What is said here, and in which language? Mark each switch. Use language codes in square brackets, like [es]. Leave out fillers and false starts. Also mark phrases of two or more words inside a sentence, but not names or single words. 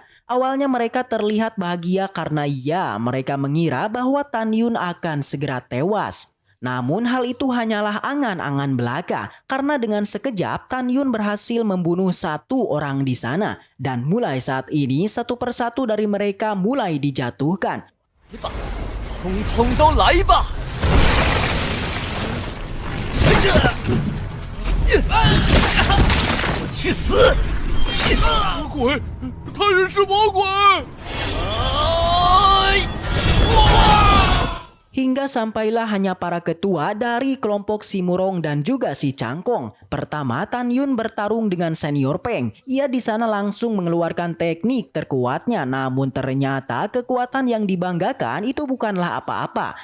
[id] Awalnya mereka terlihat bahagia karena mereka mengira bahwa Tan Yun akan segera tewas. Namun hal itu hanyalah angan-angan belaka karena dengan sekejap Tan Yun berhasil membunuh satu orang di sana. Dan mulai saat ini satu persatu dari mereka mulai dijatuhkan. [zh] 通通都来吧！我去死！魔鬼，他是魔鬼！ [id] Hingga sampailah hanya para ketua dari kelompok si Murong dan juga si Cangkong. Pertama, Tan Yun bertarung dengan senior Peng. Ia di sana langsung mengeluarkan teknik terkuatnya, namun ternyata kekuatan yang dibanggakan itu bukanlah apa-apa.